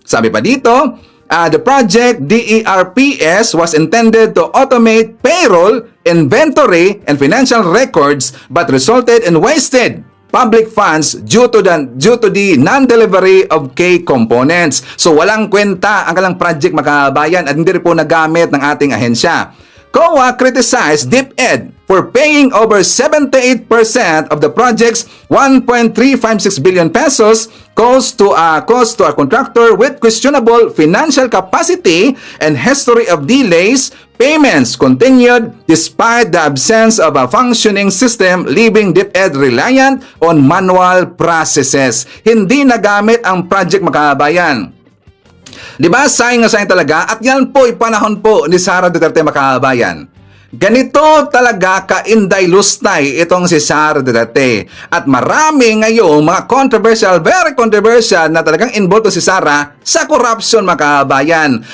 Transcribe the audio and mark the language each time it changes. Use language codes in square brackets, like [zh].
[tl] Sabi pa dito, [en] the project DERPS was intended to automate payroll, inventory, and financial records but resulted in wasted public funds due to the non-delivery of key components. [tl] So walang kwenta ang kalang project, mga kabayan, at hindi rin po nagamit ng ating ahensya. [en] COA criticized DepEd for paying over 78% of the project's 1.356 billion pesos cost to a contractor with questionable financial capacity and history of delays. Payments continued despite the absence of a functioning system, leaving DepEd reliant on manual processes. [tl] Hindi nagamit ang project, mga kabayan. Diba? Sayang na sayang talaga. At yan po ay panahon po ni Sara Duterte, mga kabayan. Ganito talaga ka-inday-lustay itong si Sara Duterte. At marami ngayon mga [en] very controversial [tl] na talagang involved si Sara sa corruption, mga kabayan.